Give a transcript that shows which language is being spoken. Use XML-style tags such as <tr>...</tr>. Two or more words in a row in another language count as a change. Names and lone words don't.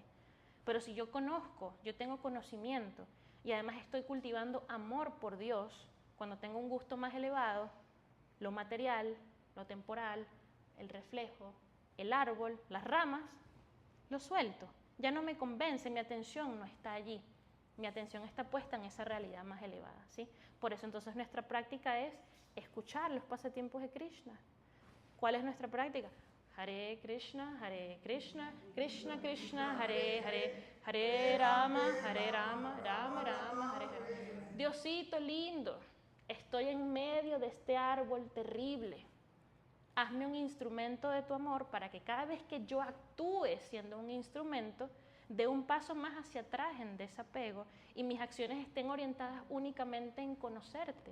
<es>Pero si yo conozco, yo tengo conocimiento y además estoy cultivando amor por Dios, cuando tengo un gusto más elevado, lo material, lo temporal, el reflejo, el árbol, las ramas, lo suelto. Ya no me convence, mi atención no está allí. Mi atención está puesta en esa realidad más elevada, ¿sí? Por eso entonces nuestra práctica es escuchar los pasatiempos de Krishna. ¿Cuál es nuestra práctica?</es> <sa>Hare Krishna, Krishna Krishna, Hare Hare, Hare Rama, Rama Rama, Hare Hare.</sa> <es>Diosito lindo, estoy en medio de este árbol terrible. Hazme un instrumento de tu amor para que cada vez que yo actúe siendo un instrumento, dé un paso más hacia atrás en desapego y mis acciones estén orientadas únicamente en conocerte.</es>